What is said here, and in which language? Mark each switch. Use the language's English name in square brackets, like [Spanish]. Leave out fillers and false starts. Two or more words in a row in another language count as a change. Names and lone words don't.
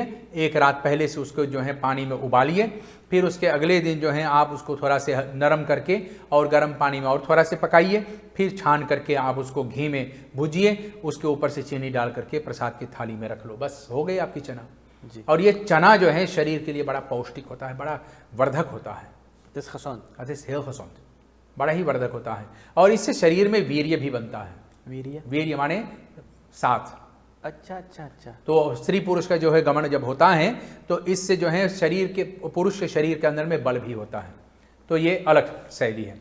[Hindi] एक रात पहले से उसको जो है पानी में उबालिए, फिर उसके अगले दिन जो है आप उसको थोड़ा से नरम करके और गर्म पानी में और थोड़ा से पकाइए, फिर छान करके आप उसको घी में भुजिए, उसके ऊपर से चीनी डाल करके प्रसाद की थाली में रख लो, बस हो गई आपकी चना जी। और ये चना जो है शरीर के लिए बड़ा पौष्टिक होता है, बड़ा वर्धक होता है। [Dutch] Het is heel gezond, [Hindi] बड़ा ही वर्धक होता है और इससे शरीर में वीर्य भी बनता है। वीर्य माने साथ। अच्छा अच्छा अच्छा। तो स्त्री पुरुष का जो है गमन जब होता है तो इससे जो है शरीर के पुरुष के शरीर के अंदर में बल भी होता है। तो ये अलग शैली है।